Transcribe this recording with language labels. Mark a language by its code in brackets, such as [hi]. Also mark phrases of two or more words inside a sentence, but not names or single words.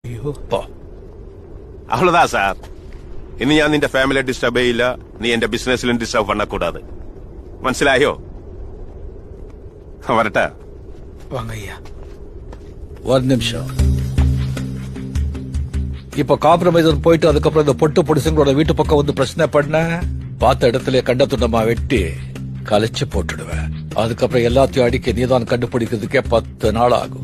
[ml] അയ്യോ പോ. [ta] அவ்வளவுதான் சார். [ml] ഇനി ഞാൻ നിന്റെ ഫാമിലിയെ ഡിസ്റ്റർബ് ചെയ്യില്ല, നീ എന്റെ ബിസിനസ്സിലും ഡിസ്റ്റർബ് பண்ணக்கூடாது. മനസ്സിലായോ? വരട്ടെ. [ta] வாங்க ஐயா. ஒரு நிமிஷம். இப்ப காம்ப்ரமைசர் போயிட்டு அதுக்கப்புறம் இந்த பொட்டு பொடிசுங்களோட வீட்டு பக்கம் வந்து பிரச்சனை பண்ண பார்த்த இடத்துல கண்ட துண்டமா வெட்டி கலைச்சு போட்டுடுவேன். அதுக்கப்புறம் எல்லாத்தையும் அடிக்க நீதான் கண்டுபிடிக்கிறதுக்கே 10 நாள் ஆகும்.